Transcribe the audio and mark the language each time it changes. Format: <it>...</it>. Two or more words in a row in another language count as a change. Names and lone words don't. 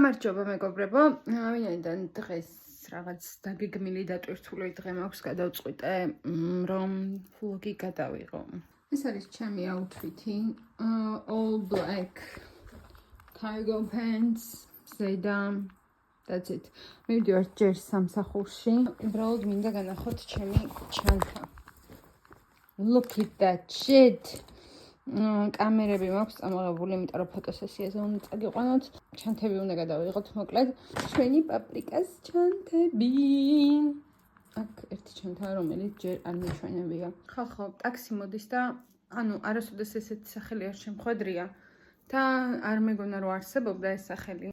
<ka>გამარჯობა მეგობრებო, ვინაიდან დღეს რაღაც დაგეგმილი დატვირთული დღე მაქვს, გადავწყვიტე რომ vlog-ი გადავიღო. ეს არის ჩემი აუთფიტი,</ka> <en>all black cargo pants, ზედა, that's it.</en> <ka>მივდივარ ჯერ სამსახურში, უბრალოდ მინდა განახოთ ჩემი ჩანთა.</ka> <en>Look at that shit.</en> <ka>კამერები მაქვს წამოღებული, იმიტომ რომ ფოტოსესიაზე უნდა წაგიყვანოთ. ჩანთები უნდა გადავიღოთ მოკლედ. ჩვენი პაპრიკას ჩანთები. აქ ერთი ჩანთაა, რომელიც ჯერ არ მიჩვენებია. ხო, ტაქსი მოდის და ანუ არასოდეს ესეთი სახელი არ შემხვედრია და არ მეგონა რომ არსებობდა ეს სახელი.</ka>